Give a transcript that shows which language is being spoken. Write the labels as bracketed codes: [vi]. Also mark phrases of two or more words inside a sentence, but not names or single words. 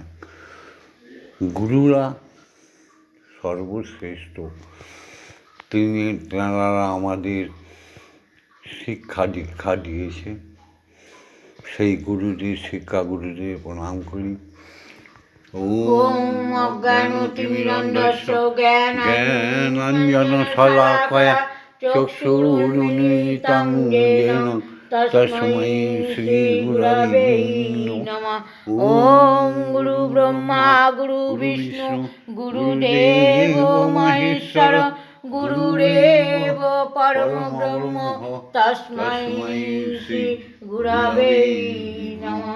[bn] গুরুরা সর্বশ্রেষ্ঠ, তেনারা আমাদের শিক্ষা দীক্ষা দিয়েছে। সেই গুরুদের শিক্ষাগুরুদের প্রণাম করি। [sa] ওম অজ্ঞানতিমিরন্ধস্য জ্ঞানাঞ্জনশলাকয়া চক্ষুরুন্মিলিतं येन तस्मै श्रीगुरवे नमः। ओम गुरु ब्रह्मा गुरु विष्णु गुरुदेवो महेश्वर गुरुरेव परम ब्रह्म तस्मै श्री गुरवे नमः।